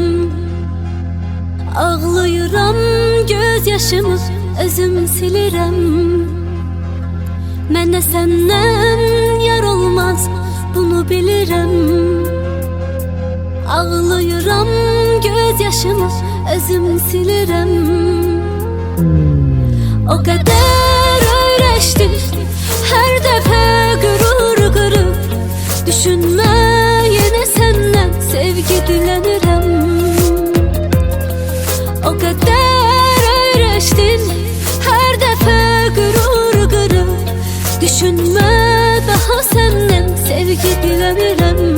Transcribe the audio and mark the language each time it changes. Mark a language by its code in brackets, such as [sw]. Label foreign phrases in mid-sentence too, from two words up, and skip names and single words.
[az] Ağlayıram, göz yaşımı özüm silirəm. Mənə səndən yar olmaz, bunu bilirəm. Ağlayıram, göz yaşımı özüm silirəm. [tr] O kadar öğreştim, her defa gurur kırıp düşünme, yine senden sevgi dilenirəm. O kadar öğreştin, her defa gurur kırıp düşünme, daha senden sevgi dilenirəm.